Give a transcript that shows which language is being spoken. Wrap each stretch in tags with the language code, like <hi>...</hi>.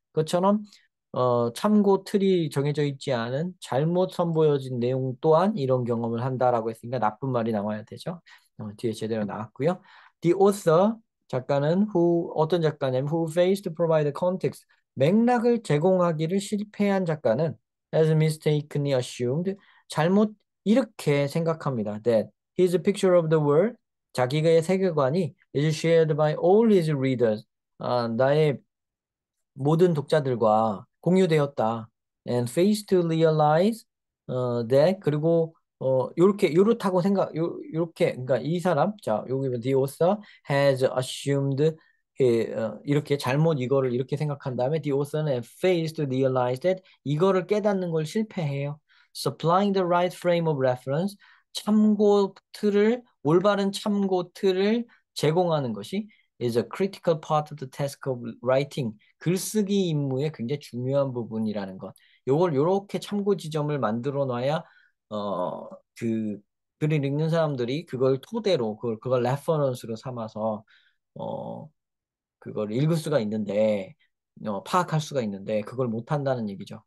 <ko>그것처럼 참고 틀이 정해져 있지 않은 잘못 선보여진 내용 또한 이런 경험을 한다라고 했으니까 나쁜 말이 나와야 되죠. 뒤에 제대로 나왔고요.</ko> <en>The author</en> <ko>작가는 어떤 작가냐면</ko> <en>who fails to provide context</en> <ko>맥락을 제공하기를 실패한 작가는</ko> <en>has mistakenly assumed</en> <ko>잘못 이렇게 생각합니다.</ko> <en>That his picture of the world</en> <ko>자기의 세계관이</ko> <en>is shared by all his readers</en> <ko>나의 모든 독자들과 공유되었다.</ko> <en>And face to realize that</en> <ko>그리고 요렇다고 요렇게 그러니까 이 사람 자 여기 보면</ko> <en>the author has assumed</en> <ko>이렇게 잘못 이거를 이렇게 생각한 다음에 the author는</ko> <en>fails to realize that</en> <ko>이거를 깨닫는 걸 실패해요.</ko> <en>Supplying the right frame of reference,</en> <ko>참고 틀을 올바른 참고 틀을 제공하는 것이</ko> <en>is a critical part of the task of writing.</en> <ko>글쓰기 임무의 굉장히 중요한 부분이라는 것. 요걸 요렇게 참고 지점을 만들어 놔야 그 글을 읽는 사람들이 그걸 토대로 그걸 레퍼런스로 삼아서 어, 그걸 읽을 수가 있는데 파악할 수가 있는데 그걸 못 한다는 얘기죠.</ko>